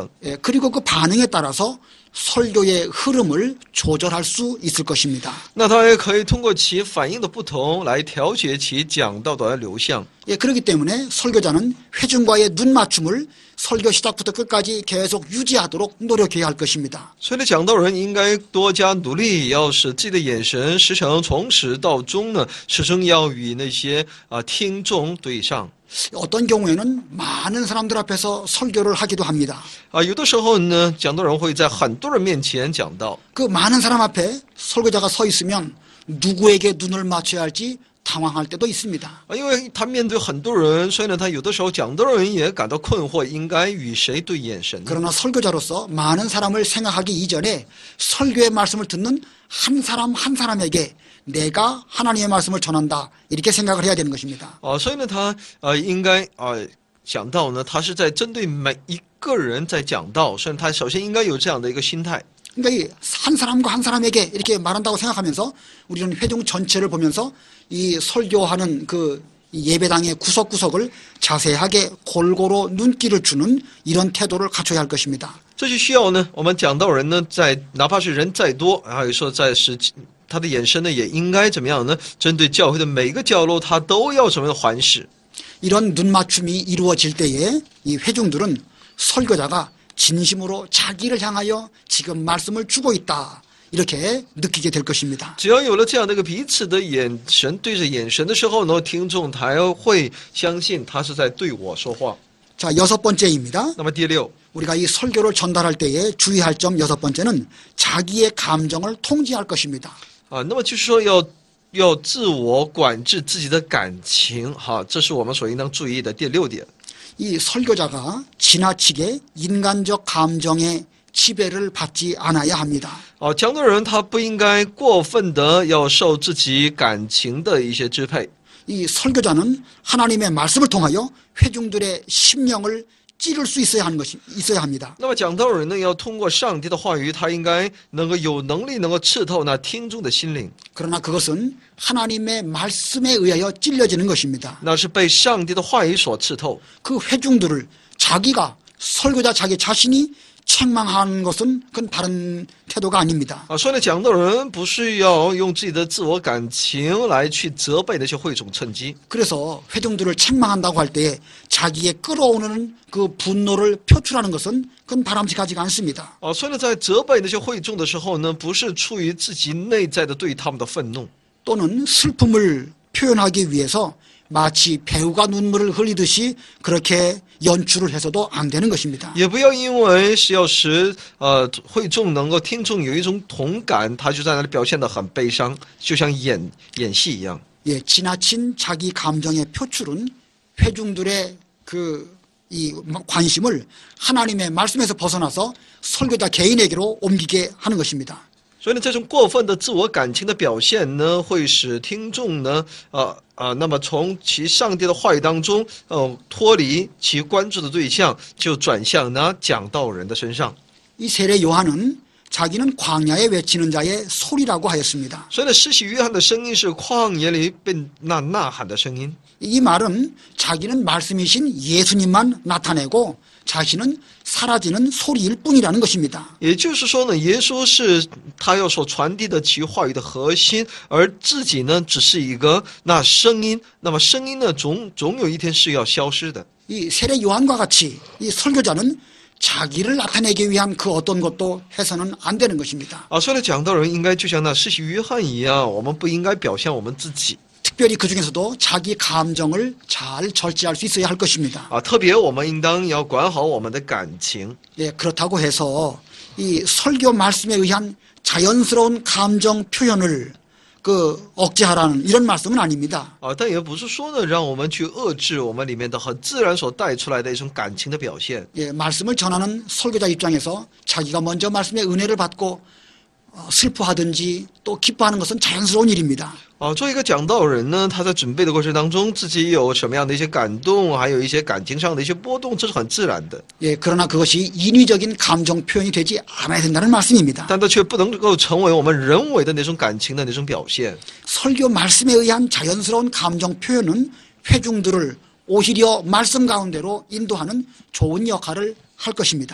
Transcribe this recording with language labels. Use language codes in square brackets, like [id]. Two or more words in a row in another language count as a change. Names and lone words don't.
[ko] 그리고 그 반응에 따라서 설교의 흐름을 조절할 수 있을 것입니다. [zh] 那他也可以通过其反应的不同来调节其讲道的流向。 [ko] 그렇기 때문에 설교자는 회중과의 눈 맞춤을 설교 시작부터 끝까지 계속 유지하도록 노력해야 할 것입니다. [zh] 所以呢，讲道人应该多加努力，要使自己的眼神时常从始到终呢，始终要与那些听众对上。 [ko] 어떤 경우에는 많은 사람들 앞에서 설교를 하기도 합니다. [zh] 有的时候呢，讲道人会在很多人面前讲道。 [ko] 그 많은 사람 앞에 설교자가 서 있으면 누구에게 눈을 맞춰야 할지 당황할 때도 있습니다. [zh] 因为他面对很多人，所以呢，他有的时候讲道人也感到困惑，应该与谁对眼神呢？ [ko] 그러나 설교자로서 많은 사람을 생각하기 이전에 설교의 말씀을 듣는 한 사람 한 사람에게 내가 하나님의 말씀을 전한다 이렇게 생각을 해야 되는 것입니다. [zh] 所以呢，他应该讲道呢，他是在针对每一个人在讲道，所以他首先应该有这样的一个心态。 [ko] 그러니까 이 한 사람과 한 사람에게 이렇게 말한다고 생각하면서 우리는 회중 전체를 보면서 이 설교하는 그 예배당의 구석구석을 자세하게 골고루 눈길을 주는 이런 태도를 갖춰야 할 것입니다. [zh] 这就需要呢，我们讲道人呢，哪怕是人再多，还有说他的眼神呢，也应该怎么样呢？针对教会的每一个角落，他都要怎么样环视？ [ko] 이런 눈맞춤이 이루어질 때에 이 회중들은 설교자가 진심으로 자기를 향하여 지금 말씀을 주고 있다 이렇게 느끼게 될 것입니다. [zh] 只要有了这样的一个彼此的眼神对着眼神的时候呢，听众才会相信他是在对我说话。 [ko] 자, 6번째입니다. [zh] 那么第六， [ko] 우리가 이 설교를 전달할 때에 주의할 점 6번째는 자기의 감정을 통제할 것입니다. [zh] 那么就是说要自我管制自己的感情，这是我们所应当注意的第六点。 [ko] 이 설교자가 지나치게 인간적 감정의 지배를 받지 않아야 합니다. [zh] 讲道人他不应该过分的要受自己感情的一些支配。 [ko] 이 설교자는 하나님의 말씀을 통하여 회중들의 심령을 찌를 수 있어야 합니다. [zh] 那么讲道人呢，要通过上帝的话语，他应该能够有能力能够刺透那听众的心灵。 [ko] 그러나 그것은 하나님의 말씀에 의하여 찔려지는 것입니다. [zh] 那是被上帝的话语所刺透。 [ko] 그 회중들을 자기가 설교자 자기 자신이 책망하는 것은 그건 바른 태도가 아닙니다. [zh] 所以呢，讲道人不是要用自己的自我感情来去责备那些会众趁机。 [ko] 그래서 회중들을 책망한다고 할 때에 자기의 끌어오는 그 분노를 표출하는 것은 그건 바람직하지가 않습니다. [zh] 所以呢，在责备那些会众的时候呢，不是出于自己内在的对他们的愤怒， [ko] 또는 슬픔을 표현하기 위해서 마치 배우가 눈물을 흘리듯이 그렇게 연출을 해서도 안 되는 것입니다. [zh] 也不要因为是要使会众能够听众有一种同感，他就在那里表现得很悲伤，就像演戏一样。 [ko] 예, 지나친 자기 감정의 표출은 회중들의 이 관심을 하나님의 말씀에서 벗어나서 설교자 개인에게로 옮기게 하는 것입니다. [zh] 所以呢，这种过分的自我感情的表现呢，会使听众呢，那么从其上帝的话语当中，脱离其关注的对象，就转向呢讲道人的身上。 [ko] 이 세례 요한은 자기는 광야에 외치는 자의 소리라고 하였습니다. [zh] 所以呢，施洗约翰的声音是旷野里被呐喊的声音。 [ko] 이 말은 자기는 말씀이신 예수님만 나타내고 자신은 사라지는 소리일 뿐이라는 것입니다. [zh] 也就是说呢，耶稣是他要所传递的其话语的核心，而自己呢，只是一个那声音。那么声音呢，总有一天是要消失的。 [ko] 이 세례 요한과 같이 이 설교자는 자기를 나타내기 위한 그 어떤 것도 해서는 안 되는 것입니다. [zh] 所以呢，讲道人应该就像那施洗约翰一样，我们不应该表现我们自己。 [ko] 특별히 그 중에서도 자기 감정을 잘 절제할 수 있어야 할 것입니다. [zh] 特别我们应当要管好我们的感情。 [ko] 예, 그렇다고 해서 이 설교 말씀에 의한 자연스러운 감정 표현을 억제하라는 이런 말씀은 아닙니다. [zh] 但也不是说呢，让我们去遏制我们里面的很自然所带出来的一种感情的表现。 [ko] 예, 말씀을 전하는 설교자 입장에서 자기가 먼저 말씀의 은혜를 받고 슬퍼하든지 또 기뻐하는 것은 자연스러운 일입니다. [zh] 做一个讲道人呢，他在准备的过程当中，自己有什么样的一些感动，还有一些感情上的一些波动，这是很自然的。 [ko] 예, 그러나 그것이 인위적인 감정 표현이 되지 않아야 된다는 말씀입니다. [zh] 但它却不能够成为我们人为的那种感情的那种表现。 [ko] 설교 말씀에 의한 자연스러운 감정 표현은 회중들을 오히려 말씀 가운데로 인도하는 좋은 역할을 할 것입니다.